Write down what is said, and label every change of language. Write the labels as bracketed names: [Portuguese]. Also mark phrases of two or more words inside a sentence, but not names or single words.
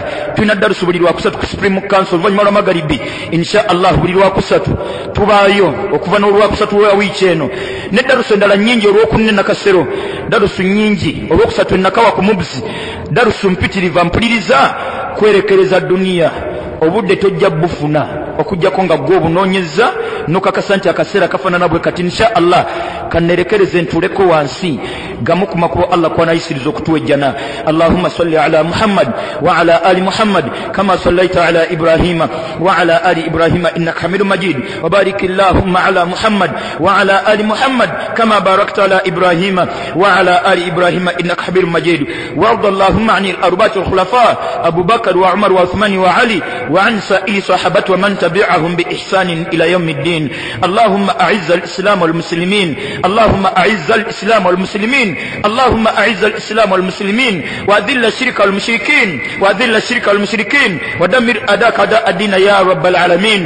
[Ganda] Tulina darusu buli lwakusatu ku [English] Supreme Council [Ganda] oluvannyuma lwa Magharibi [Arabic] إن شاء الله [Ganda] buli lwakusatu tubaayo okuva n'olwakusatu lwa wiiki eno ne darusu endala nnyingi olw'okunne nakasero darusu nnyingi olw'okusatu ennakawa ku Mubzi darusu mpitiriva mpuliriza kwerekereza duniya obudde tojja bufuna okujjako nga gwe obunoonyeza n'okakasa nti akaseera kafaanana bwe kati [Arabic] إن شاء الله [Ganda] kannerekereze ntuleko wansi gamu ku makubo Allah kwanayisiriza okutuwa Ejjannah. [Arabic] اللهم صل على محمد وعلى آل محمد كما صليت على إبراهيم وعلى آل إبراهيم إنك حميد مجيد وبارك اللهم على محمد وعلى آل محمد كما باركت على إبراهيم وعلى آل إبراهيم إنك حميد مجيد وارض اللهم عن الأربعة الخلفاء أبو بكر وعمر وعثمان وعلي وعن سائر صحابة ومن تبعهم بإحسان إلى يوم الدين. اللهم أعز الإسلام والمسلمين اللهم أعز الإسلام والمسلمين اللهم أعز الإسلام والمسلمين وأذل الشرك والمشركين وأذل الشرك والمشركين ودمر أداك أداء الدين يا رب العالمين.